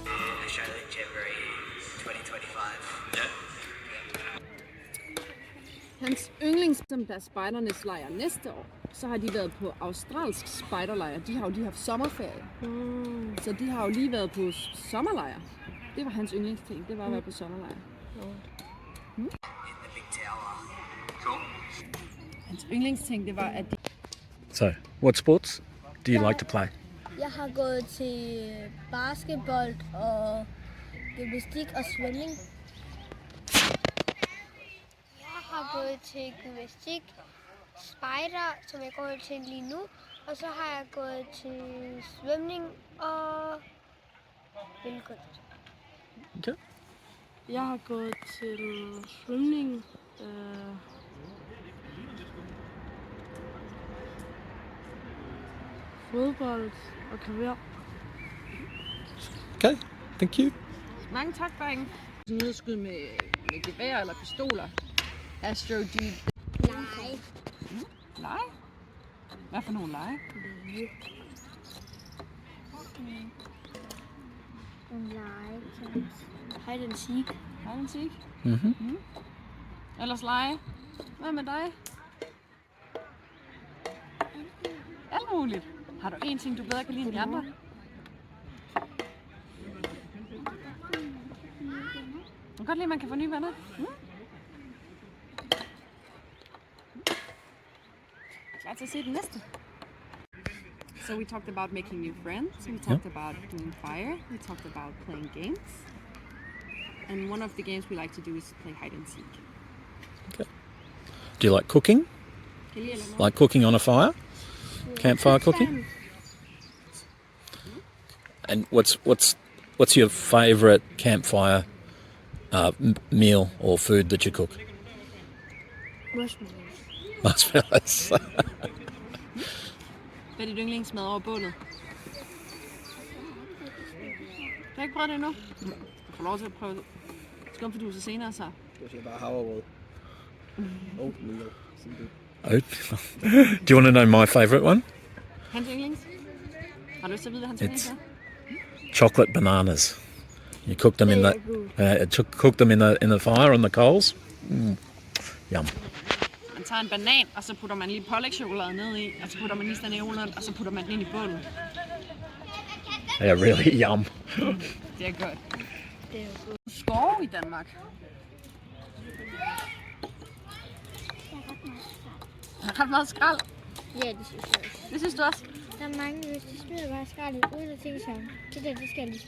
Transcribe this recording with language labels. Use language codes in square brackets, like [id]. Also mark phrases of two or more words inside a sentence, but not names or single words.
[da] Hans yndlings, som der er spejdernes lejr næste år, så har de været på australsk spejderlejr. De har jo lige haft sommerferie. Så de har jo lige været på sommerlejr. Det var hans yndlingsting, det var at være på sommerlejr. Hans yndlingsting, det var, at de... [en] So, what sports do you like to play? [da] Jeg har gået til basketball og gymnastik og svømning. Jeg har gået til gymnastik, spejder, som jeg går til lige nu. Og så har jeg gået til svømning og billedkunst. Okay. Jeg har gået til svømning, fodbold og klaver. [en] Okay, thank you. [da] Mange tak, drenge. Nødskyd med gevær eller pistoler. Astro G. Lege. Lege? Hvad for nogle lege? Lege. [en] Hide and seek. Hide and seek? Mm-hmm. [da] Ellers lege? Hvad med dig? Alt muligt. Har du en ting, du bedre kan lide end de andre? Du kan godt lide, at man kan få nye venner. Klar til at se den næste. [en] So we talked about making new friends, we talked about doing fire, we talked about playing games. And one of the games we like to do is play hide and seek. Okay. Do you like cooking? Like cooking on a fire? Campfire cooking? And what's your favourite campfire meal or food that you cook? Marshmallows. Marshmallows. [da] Hvad er dit yndlingsmad over bålet? Du har ikke prøvet det endnu? Du får lov til at prøve det. Skumfidus senere så. Du siger bare havregrød. Oatmeal. [en] Do you want to know my favourite one? [da] Hans yndlings? Har du lyst til at vide, hvad hans yndlings er? [en] Chocolate bananas. You cook them in cook them in the fire on the coals. Yum. [da] Man tager en banan, og så putter man lige pålægtschokolade ned i, og så putter man lige stanævlen, og så putter man den ind i bålet. [en] They're really yum. [da] Det er godt. Skove i Danmark. Der er ret meget skrald. Ja, det synes jeg også. Det synes du også? Der er mange, hvis de smider bare skraldet uden at tænke sig om. Det der, det skal ligesom...